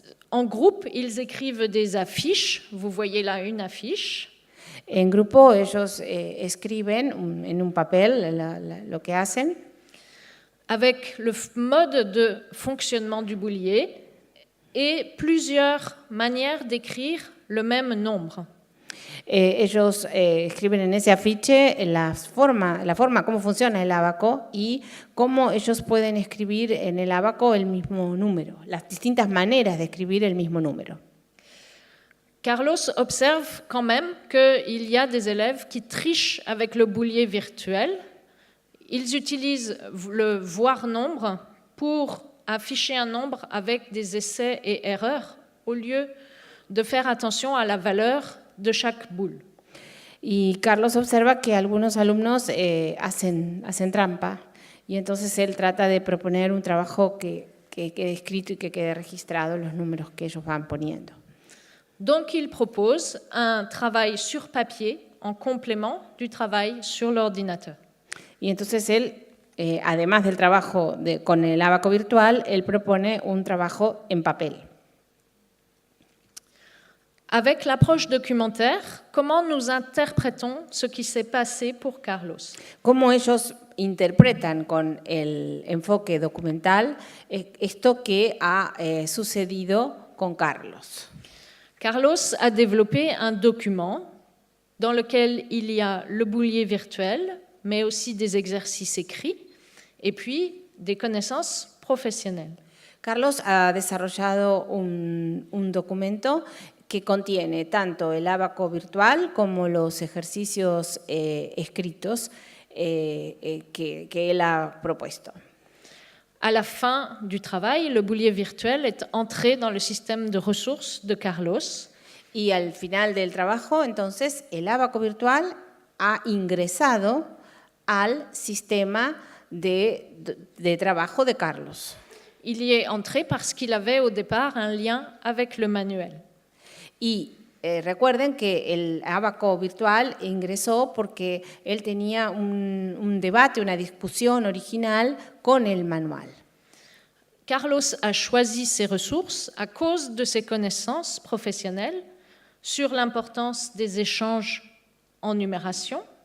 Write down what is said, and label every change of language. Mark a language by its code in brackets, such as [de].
[fr] En groupe, ils écrivent des affiches. Vous voyez là une affiche. [es] En grupo ellos escriben en un papel lo que hacen. [fr] Avec le mode de fonctionnement du boulier et plusieurs manières d'écrire le même nombre. [es] Ellos escriben en ese afiche la forma cómo funciona el Abaco y cómo ellos pueden escribir en el Abaco el mismo número, las distintas maneras de escribir el mismo número. [fr] Carlos observe quand même qu'il y a des élèves qui trichent avec le boulier virtuel. Ils utilisent le voir nombre pour afficher un nombre avec des essais et erreurs au lieu de faire attention à la valeur de chaque boule. [es] Y Carlos observa que algunos alumnos hacen trampa y entonces él trata de proponer un trabajo que quede escrito y que quede registrado los números que ellos van poniendo. [fr] Donc il propose un travail sur papier en complément du travail sur l'ordinateur. [es] Y entonces él, además del trabajo con el Abaco virtual, él propone un trabajo en papel. [fr] Avec l'approche documentaire, comment nous interprétons ce qui s'est passé pour Carlos? [es] ¿Cómo ellos interpretan con el enfoque documental esto que ha sucedido con Carlos? [fr] Carlos a développé un document dans lequel il y a le boulier virtuel, mais aussi des exercices écrits, et puis des connaissances professionnelles. [es] Carlos ha desarrollado un documento que contiene tanto el Abaco virtual como los ejercicios escritos que él ha propuesto. [fr] À la fin du travail, le boulier virtuel est entré dans le système de ressources de Carlos. [es] Y al final del trabajo, entonces, el Abaco virtual ha ingresado al sistema de trabajo de Carlos. [fr] Il y est entré parce qu'il avait au départ un lien avec le manuel. [es] Y recuerden que el Abaco virtual ingresó porque él tenía un debate, una discusión original con el manual. [fr] Carlos a choisi ces ressources à cause de ses connaissances professionnelles sur l'importance des échanges en numération.